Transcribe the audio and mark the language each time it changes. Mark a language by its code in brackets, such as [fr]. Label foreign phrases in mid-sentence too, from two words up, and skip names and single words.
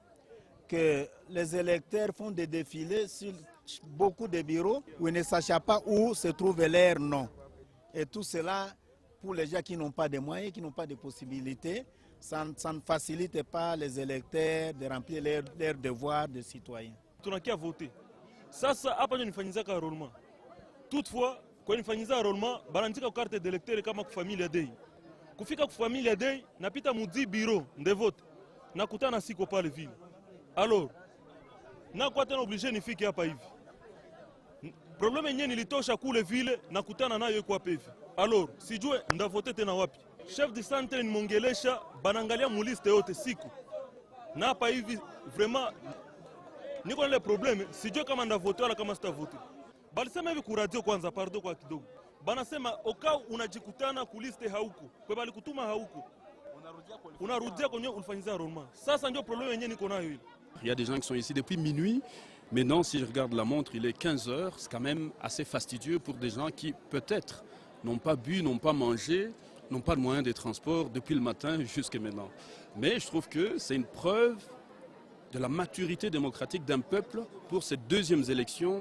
[fr] Que les électeurs font des défilés sur beaucoup de bureaux où ils ne sachent pas où se trouve leur nom. Et tout cela, pour les gens qui n'ont pas de moyens, qui n'ont pas de possibilités, ça ne facilite pas les électeurs de remplir leurs devoirs de citoyens. [sw] Tunakia voter. Sasa hapa ndio nifanyizaka enrollment. Toutefois, kwa nifanyiza enrollment, banaandika kwa [fr] carte d'électeur [sw] kama kwa familia day. Kufika kwa familia day, napita mudi [fr] bureau de vote. [sw] Nakutana siko pale vile. Alors, nakuwa tena obligé nifike hapa hivi. Problème yenyewe nilitosha kule vile nakutana nayo iko hapa hivi. Alors, sijue ndavote tena wapi. [fr] Chef de centre [sw] nimongelesha banangalia muliste yote siku. Na hapa hivi vraiment niko na [fr] le problème, [sw] sijue kama ndavote wala kama sitavote. Balisema hivi ku radio kwanza, pardon kwa kidogo. Banasema oka unajikutana kuliste hauko. Kwa bali kutuma hauko. Unarudia kwenye ulifanyiza enrollment. Sasa ndio problème yenyewe niko nayo hili. [fr] Il y a des gens qui sont ici depuis minuit. Maintenant, si je regarde la montre, il est 15 heures. C'est quand même assez fastidieux pour des gens qui, peut-être, n'ont pas bu, n'ont pas mangé, n'ont pas de moyens de transport depuis le matin jusqu'à maintenant. Mais je trouve que c'est une preuve de la maturité démocratique d'un peuple pour ces deuxièmes élections.